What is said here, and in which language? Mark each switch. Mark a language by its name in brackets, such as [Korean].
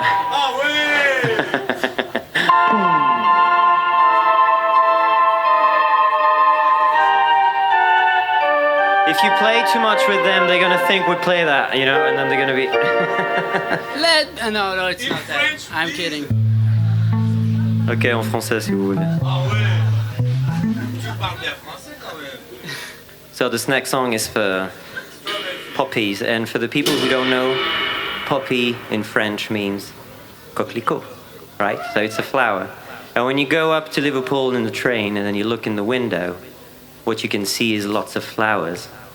[French] Ah oui! [English] If you play too much with them, they're gonna think we play that, you know, and then they're gonna be. No, it's not that. I'm kidding. [French] Ok, en français si vous voulez. Ah ouais! Tu parles bien français quand même. [English] So this next song is for poppies, and for the people who don't know, poppy in French means coquelicot, right? So it's a flower. And when you go up to Liverpool in the train and then you look in the window, what you can see is lots of flowers.